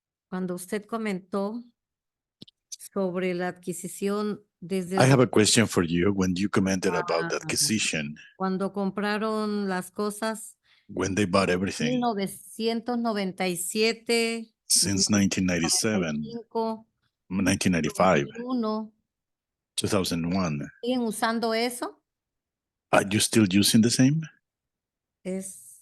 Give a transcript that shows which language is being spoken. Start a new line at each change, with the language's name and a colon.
Spanish: Cuando usted comentó sobre la adquisición desde
English: I have a question for you. When you commented about the Ah. acquisition,
Spanish: cuando compraron las cosas,
English: when they bought everything
Spanish: 1997,
English: since 1997,
Spanish: 95,
English: 1995,
Spanish: 2001,
English: 2001,
Spanish: ¿siguen usando eso?
English: are you still using the same?
Spanish: Es